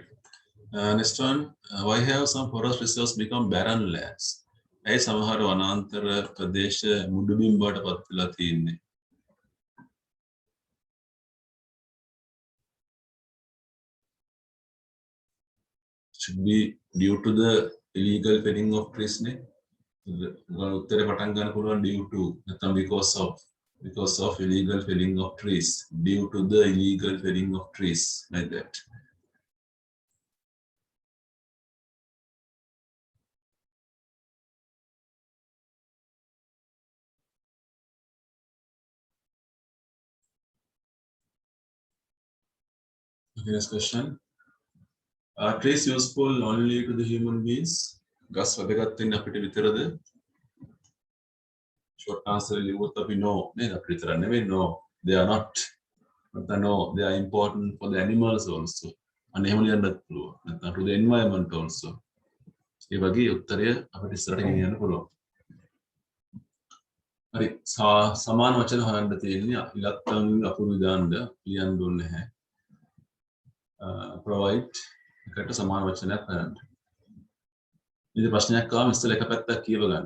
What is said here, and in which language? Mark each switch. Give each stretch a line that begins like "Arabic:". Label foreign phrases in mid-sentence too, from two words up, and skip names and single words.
English: Next one, why have some forest reserves become barren lands?
Sinhala: ඒ සමහර වනාන්තර ප්‍රදේශ මුඩුබිම් බවට පත් වෙලා තියෙන්නේ.
English: Should be due to the illegal felling of trees නේ.
Sinhala: උත්තරේ පටන් ගන්න පුළුවන්
English: due to නැත්නම් because of illegal felling of trees, due to the illegal felling of trees, like that. Okay, next question. Are trees useful only to the human beings?
Sinhala: ගස් වැදගත් වෙන්නේ අපිට විතරද?
English: Short answer
Sinhala: ලියුවොත් අපි no නේද? අපිට විතර නෙවෙයි no.
English: They are not. But no, they are important for the animals also.
Sinhala: අන්න එහෙම ලියන්නත් පුළුවන්. නැත්නම්
English: to the environment also.
Sinhala: ඒ වගේ උත්තරය අපිට ඉස්සරහට ගෙනියන්න පුළුවන්. හරි සමාන වචන හොයන්න තියෙන්නේ ඉලක්කම් අකුරු දාන්න ලියන්න ඕනේ නැහැ. Provide එකට සමාන වචනයක් හොයන්න. ඉතින් ප්‍රශ්නයක් ආවම ඉස්සෙල්ලා එක පැත්තක් කියව ගන්න.